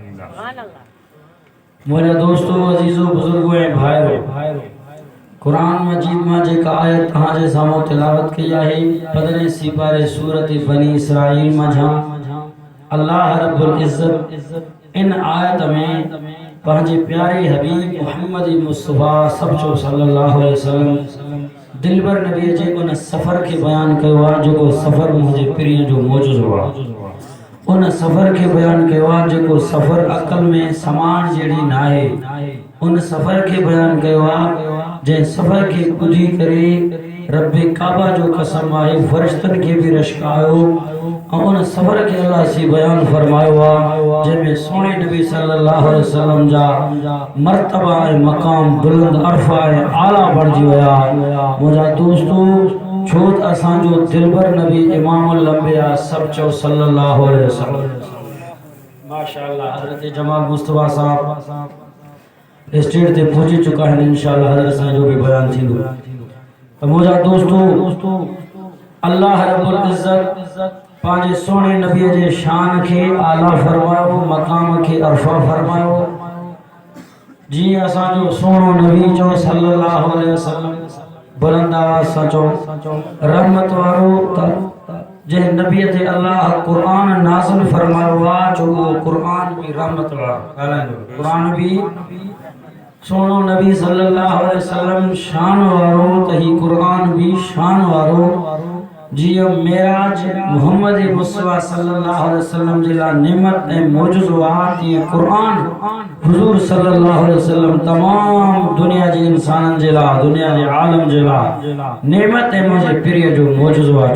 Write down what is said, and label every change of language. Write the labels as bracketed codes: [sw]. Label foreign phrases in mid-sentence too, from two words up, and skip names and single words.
[sd] मुंहिंजा दोस्तो अज़ीज़ो बुज़ुर्गो ऐं भाइरो, कुरान मजीद मां जेका आयत तहां जे साम्हूं तिलावत कई आहे 15 सिपारे सूरत बनी इसराईल मां अल्लाह [ar] رب العزة [sd] इन आयत में पंहिंजे प्यारे हबीब मोहम्मद मुस्तफ़ा सब्चो [ar] صلى الله عليه وسلم [sd] दिलबर नबी जे उन सफ़र के बयान कयो आहे जेको सफ़र मुंहिंजे पीर जो मौजूज़ो आहे। उन सफ़र के बयान कयो आहे जेको सफ़र अकल में समान जहिड़ी न आहे। उन सफ़र के बयान कयो आहे जंहिं सफ़र के ॿुधी करे रब काबा जो कसम आहे फरिश्तनि के भी रश्कायो। उन सफ़र के अल्लाह सी बयान फरमायो आहे जंहिंमें सोने नबी [ar] صلى الله عليه وسلم [sd] जा मर्तबा ऐं मक़ाम बुलंद अरफा ऐं आला बढ़जी विया। मुंहिंजा दोस्तो छो त असांजो दिलबर नबी [ar] إمام الأنبياء [sd] सब्चो [ar] صلى الله عليه وسلم [sd] माशाअल्लाह हज़रत जमाल मुस्तफ़ा साहब स्टेज ते पहुंची चुका है। इंशाअल्लाह हज़रत साईं जो भी बयान थींदो। तो मुंहिंजा दोस्तो अल्लाह [ar] رب العزة [sd] पंहिंजे सोने नबी जे शान के आला फरमायो, मक़ाम के अरफा फरमायो। जी असांजो सोनो नबी जो [ar] صلى الله عليه وسلم [sd] बुलंद आवाज़ सां चओ रहमत वारो जंहिं नबी ते अल्लाह कुरान नाज़िल फरमायो आहे जो वो कुरान भी रहमत वारो कुरान भी सोनो नबी [ar] صلى الله عليه وسلم [sd] शान वारो त ही कुरान भी शान वारो। जीअं मेराज मोहम्मद मुस्तफ़ा [ar] صلى الله عليه وسلم [sd] जे लाइ नेमत ऐं मौजूज़ो आहे तीअं कुरान हुज़ूर [ar] صلى الله عليه وسلم [sd] तमाम दुनिया जे इंसाननि जे लाइ दुनिया जे आलम जे लाइ नेमत ऐं मुंहिंजे पीर जो मौजूज़ो आहे।